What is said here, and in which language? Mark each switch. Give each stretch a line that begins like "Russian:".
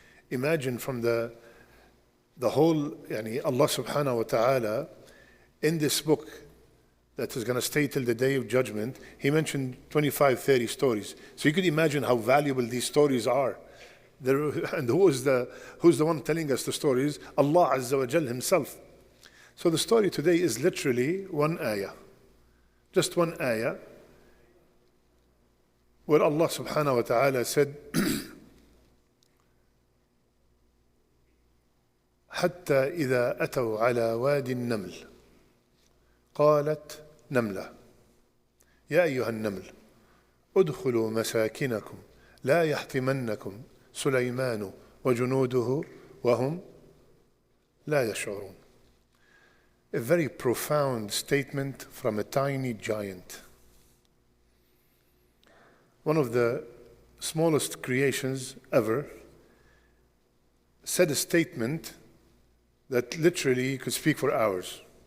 English: Imagine from the whole, yani Allah subhanahu wa ta'ala, in this book that is going to stay till the day of judgment, He mentioned 25, 30 stories. So you could imagine how valuable these stories are. And who's the one telling us the stories? Allah Azza wa Jal Himself. So the story today is literally one ayah. Just one ayah, where Allah subhanahu wa ta'ala said,
Arabic: حتى إذا أتوا على وادي النمل قالت نملة يا أيها النمل ادخلوا مساكنكم لا يحطمنكم سليمان وجنوده وهم لا يشعرون.
English: A very profound statement from a tiny giant. One of the smallest creations ever said a statement that literally could speak for hours.